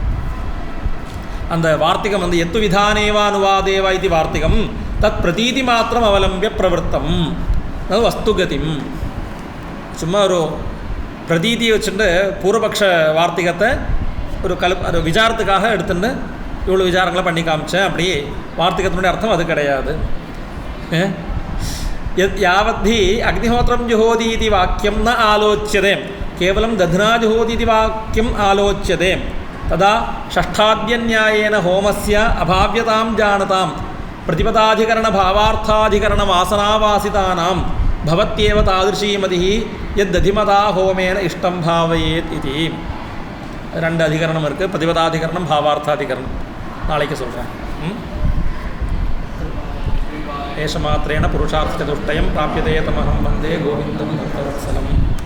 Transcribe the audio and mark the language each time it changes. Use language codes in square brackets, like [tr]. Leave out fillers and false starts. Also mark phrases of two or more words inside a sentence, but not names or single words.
[ta] அந்த வார்த்திகம் வந்து [sa] एतद् विधाने वा अनुवादे वा [ta] இது வார்த்திகம் [sa] तत् प्रतीति मात्रम् अवलम्ब्य प्रवृत्तम्, [ta] அது வஸ்துகதிம். சும்மா ஒரு பிரதீதியை வச்சுட்டு பூர்வபக்ஷ வார்த்திகத்தை ஒரு விசாரத்துக்காக எடுத்துட்டு இவ்வளோ விசாரங்களை பண்ணி காமிச்சேன் அப்படி வார்த்திகத்தினுடைய அர்த்தம் அது கிடையாது. [sa] यावद्धि अग्निहोत्रं जुहोति इति वाक्यं न आलोच्यते, केवलं दध्ना जुहोति इति वाक्यम् आलोच्यते, तदा षष्ठाद्यन्यायेन होमस्य अभाव्यतां जानतां प्रतिपदाधिकरणभावार्थाधिकरणवासनावासितानां भवत्येव तादृशी मतिः यद्दधिमता होमेन इष्टं भावयेत् इति. [ta] ரெண்டு அதிகரணம் இருக்குது, பிரதிபதாதிகரணம் பாவார்த்தாதிகரணம். நாளைக்கு சொல்கிறேன். [sa] एषमात्रेण पुरुषार्थचतुष्टयं प्राप्यते तमहं वन्दे गोविन्दं भक्तवत्सलम्.